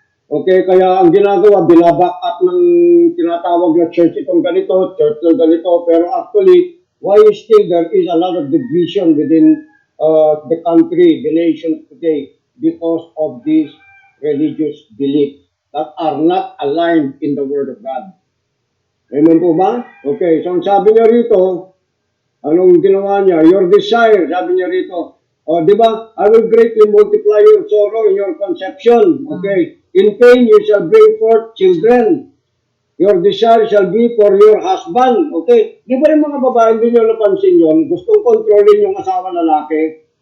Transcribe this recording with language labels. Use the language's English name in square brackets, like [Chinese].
[Filipino] Okay, kaya ang ginagawa, binaback up ng tinatawag na church itong ganito, church ng ganito, [English] pero actually, why still there is a lot of division within the country, the nation today, because of these religious beliefs that are not aligned in the Word of God. [Filipino] Amen po ba? Okay, so ang sabi niya rito, anong ginawa niya? [English] Your desire, [Filipino] sabi niya rito. O, di ba? [English] I will greatly multiply your sorrow in your conception. Okay. In pain you shall bring forth children. Your desire shall be for your husband. [Filipino] Okay. Di ba yung mga babae, hindi nyo napansin yun? Gustong kontrolin yung asawa lalaki.